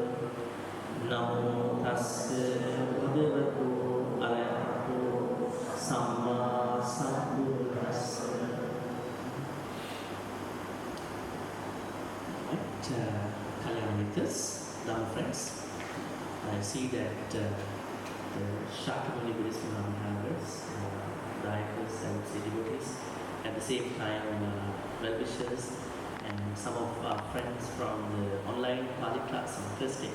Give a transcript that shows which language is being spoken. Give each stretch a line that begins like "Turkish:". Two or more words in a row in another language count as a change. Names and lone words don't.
Pali: Namo tassa bhagavato arahato samma sambuddhassa. Kalyan Mittras,
English: Dhamma friends, I see that the Shakyamuni Buddhist members, dieters, I would say devotees, at the same time well-wishers, and some of our friends from the online Pali class on Thursday.